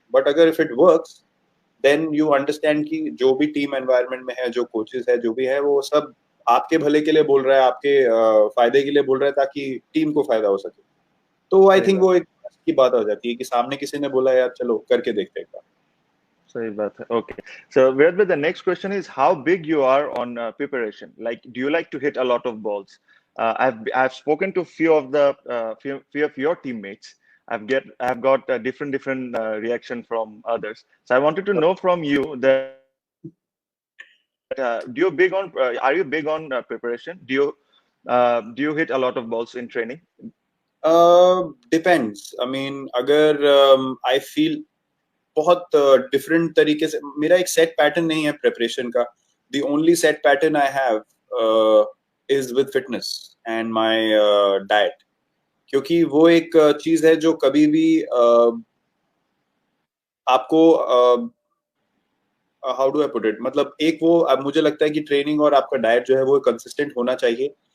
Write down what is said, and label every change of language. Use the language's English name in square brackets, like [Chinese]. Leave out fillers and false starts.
[Hindi] But अगर [English] if it works then you understand [Hindi] कि जो भी टीम एनवायरनमेंट में है, जो कोचेस है, जो भी है, वो सब आपके भले के लिए बोल रहा है, आपके फायदे के लिए बोल रहा है ताकि टीम को फायदा हो सके। तो आई सही [English] think [Hindi] बात। वो एक की बात हो जाती है कि सामने किसी ने बोला यार चलो करके देखते हैं एक बार। सही बात है। [English] Okay. So Virat bhai, the next question is how big you are on preparation. Like, do you like to hit a lot of balls? I've spoken to few of the few of your teammates. I've got a different reaction from others. So I wanted to know from you that do you big on are you big on preparation? Do you hit a lot of balls in training? [Hindi] Depends, I mean अगर I feel बहुत different तरीके से, मेरा एक set pattern नहीं है preparation का। [English] the only set pattern I have is with fitness and my diet, [Hindi] क्योंकि वो एक चीज है जो कभी भी आपको [English] how do I put it, [Hindi] मतलब एक वो अब मुझे लगता है कि ट्रेनिंग और आपका डाइट जो है वो कंसिस्टेंट होना चाहिए।